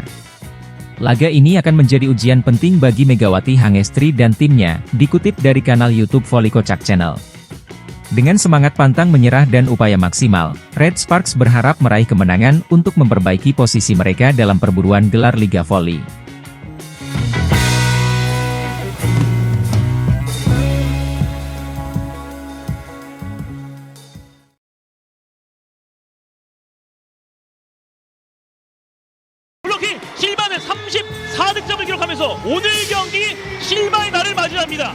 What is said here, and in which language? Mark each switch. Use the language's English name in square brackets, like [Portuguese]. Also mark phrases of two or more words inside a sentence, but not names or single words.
[Indonesian] Laga ini akan menjadi ujian penting bagi Megawati Hangestri dan timnya, dikutip dari kanal YouTube Voli Kocak Channel. Dengan semangat pantang menyerah dan upaya maksimal, Red Sparks berharap meraih kemenangan untuk memperbaiki posisi mereka dalam perburuan gelar Liga Voli. [Korean] 블로킹 실바는 34득점을 기록하면서 오늘 경기 실바의 날을 맞이합니다.